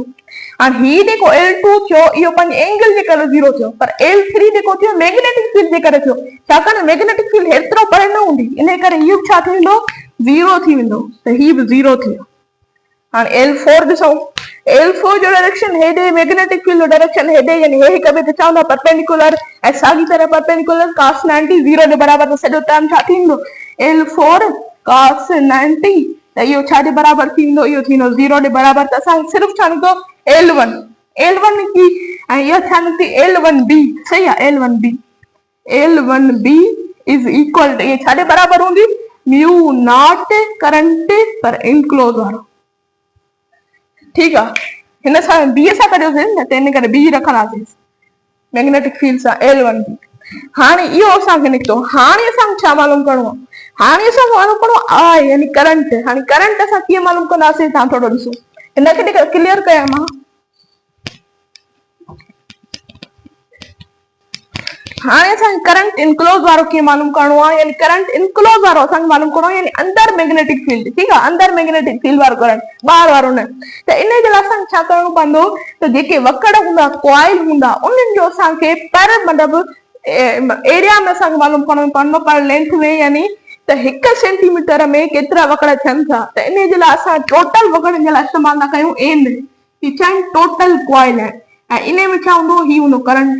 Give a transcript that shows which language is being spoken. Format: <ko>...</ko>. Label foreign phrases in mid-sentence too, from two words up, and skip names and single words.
<sd>हाणे ही जेको L2 थियो इहो पंहिंजे एंगल जे करे 0 थियो पर L3 जेको थियो</sd> <en>magnetic field</en> <sd>जे करे थियो छाकाणि</sd> <en>magnetic field</en> <sd>हेतिरो परे न हूंदी इन करे इहो छा थी वेंदो 0 थी वेंदो त ही बि 0 थियो। हाणे L4 ॾिसूं L4 जो डायरेक्शन हेॾे</sd> <en>magnetic field</en> <sd>जो डायरेक्शन हेॾे यानी हे हिक ॿिए ते चवंदा परपेंडिकुलर ऐं साॻी तरह परपेंडिकुलर cos 90 0 जे बराबर त सॼो टर्म छा थींदो L4 cos 90 त इहो छा जे बराबर थींदो इहो थींदो 0 जे बराबर त असां सिर्फ़ छा निकितो L1 निकिती ऐं इहा छा निकिती L1b सही आहे L1b</sd> <en>is equal to</en> <sd>इहे छा जे बराबर हूंदी</sd> <en>mu naught current</en> <sd>पर इनक्लोज वारो ठीकु आहे हिन सां बी सां कढियोसीं न त इन करे बी रखंदासीं</sd> <en>magnetic field</en> <sd>सां L1b। हाणे इहो असांखे निकितो हाणे असांखे छा मालूम करिणो आहे हाणे असांखे मालूम करिणो आहे यानी करंट। हाणे करंट असां कीअं मालूम कंदासीं तव्हां थोरो ॾिसो हिनखे क्लियर कयां मां हाणे असांखे</sd> <en>current enclosed</en> <sd>वारो कीअं मालूम करिणो आहे यानी</sd> <en>current enclosed</en> <sd>वारो असांखे मालूम करिणो आहे यानी अंदर</sd> <en>magnetic field</en> <sd>ठीकु आहे अंदर</sd> <en>magnetic field</en> <sd>वारो करंट ॿाहिरि वारो न त इन जे लाइ असांखे छा करिणो पवंदो त जेके वकड़ हूंदा कॉइल हूंदा उन्हनि जो असांखे पर मतिलबु एरिया में असांखे मालूम करिणो पवंदो पर लेंथ में यानी त 1 सेंटीमीटर में केतिरा वकड़ थियनि था त इन जे लाइ असां टोटल वकड़नि जे लाइ इस्तेमालु था कयूं एन ही छा आहिनि</sd> <en>total coil</en> <sd>आहिनि ऐं इन में छा हूंदो ही हूंदो करंट।</sd>